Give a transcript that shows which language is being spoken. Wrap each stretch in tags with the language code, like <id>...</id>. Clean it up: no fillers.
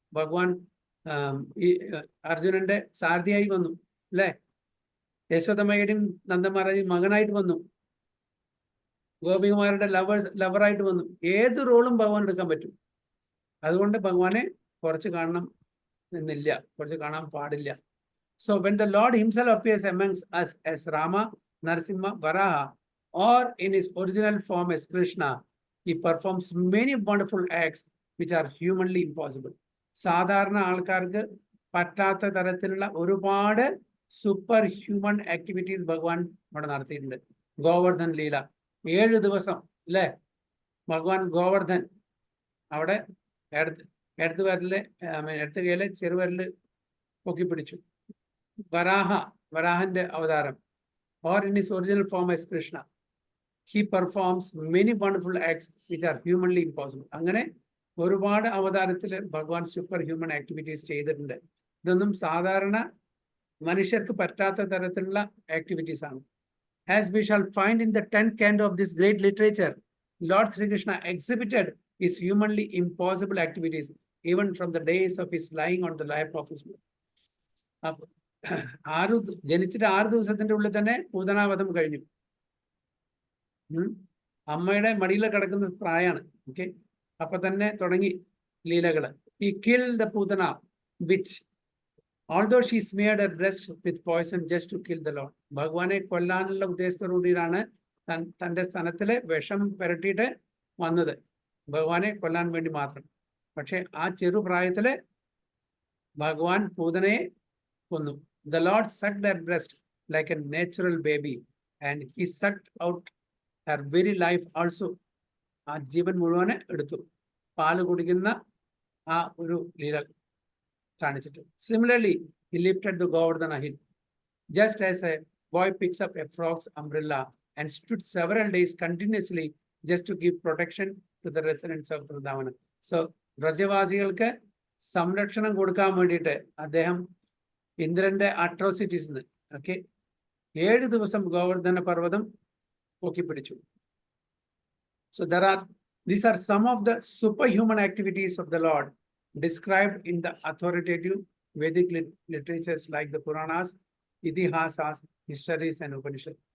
<ml>ഭഗവാൻ ഈ അർജുനന്റെ സാരഥിയായി വന്നു അല്ലെ. യശോദമ്മയുടെയും നന്ദന്മാരുടെയും മകനായിട്ട് വന്നു. ഗോപികുമാരുടെ ലവറായിട്ട് വന്നു. ഏത് റോളും ഭഗവാൻ എടുക്കാൻ പറ്റും. അതുകൊണ്ട് ഭഗവാനെ കുറച്ച് കാണണം എന്നില്ല, കുറച്ച് കാണാൻ പാടില്ല.</ml> <en>So when the Lord himself appears amongst us as Rama, Narasimha, Varaha, or in his original form as Krishna, he performs many wonderful acts which are humanly impossible.</en> <ml>സാധാരണ ആൾക്കാർക്ക് പറ്റാത്ത തരത്തിലുള്ള ഒരുപാട് സൂപ്പർ ഹ്യൂമൻ ആക്ടിവിറ്റീസ് ഭഗവാൻ ഇവിടെ നടത്തിയിട്ടുണ്ട്. ഗോവർദ്ധൻ ലീല 7 ദിവസം അല്ലേ, ഭഗവാൻ ഗോവർദ്ധൻ അവിടെ എടുത്ത് കയ്യിലെ ചെറുവരല് പൊക്കിപ്പിടിച്ചു. വരാഹന്റെ അവതാരം,</ml> <en>or in his original form as Krishna, he performs many wonderful acts which are humanly impossible.</en> <ml>അങ്ങനെ ഒരുപാട് അവതാരത്തിൽ ഭഗവാൻ സൂപ്പർ ഹ്യൂമൻ ആക്ടിവിറ്റീസ് ചെയ്തിട്ടുണ്ട്. ഇതൊന്നും സാധാരണ മനുഷ്യർക്ക് പറ്റാത്ത തരത്തിലുള്ള ആക്ടിവിറ്റീസ് ആണ്.</ml> <en>As we shall find in the 10th canto of this great literature, Lord Sri Krishna exhibited his humanly impossible activities even from the days of his lying on the lap of his mother.</en> <ml>ജനിച്ചിട്ട് 6 ദിവസത്തിന്റെ ഉള്ളിൽ തന്നെ പൂതനാവധം കഴിഞ്ഞു. അമ്മയുടെ മടിയിൽ കിടക്കുന്ന പ്രായമാണ്. Okay, അപ്പൊ തന്നെ തുടങ്ങി ലീലകള്.</ml> <en>He killed the Putana witch, although she smeared her breast with poison just to kill the Lord.</en> <ml>ഭഗവാനെ കൊല്ലാനുള്ള ഉദ്ദേശത്തോടുകൂടിയാണ് തന്റെ സ്ഥാനത്തില് വിഷം പുരട്ടിയിട്ട് വന്നത്, ഭഗവാനെ കൊല്ലാൻ വേണ്ടി മാത്രം. പക്ഷെ ആ ചെറുപ്രായത്തില് ഭഗവാൻ പൂതനയെ കൊന്നു.</ml> <en>The Lord sucked her breast like a natural baby and he sucked out her very life also.</en> <ml>ആ ജീവൻ മുഴുവനെ എടുത്തു, പാല് കുടിക്കുന്ന ആ ഒരു ലീല കാണിച്ചിട്ട്.</ml> <en>Similarly, he lifted the Govardhana hill, just as a boy picks up a frog's umbrella and stood several days continuously just to give protection to the residents of Vrindavan.</en> <ml>So, വ്രജവാസികൾക്ക് സംരക്ഷണം കൊടുക്കാൻ വേണ്ടിയിട്ട് അദ്ദേഹം ഇന്ദ്രന്റെ അട്രോസിറ്റീസ് ഓക്കെ 7 ദിവസം ഗോവർദ്ധന പർവ്വതം പൊക്കിപ്പിടിച്ചു.</ml> <en>So these are some of the superhuman activities of the Lord described in the authoritative Vedic literatures like the Puranas, Itihasas, histories and Upanishads.</en>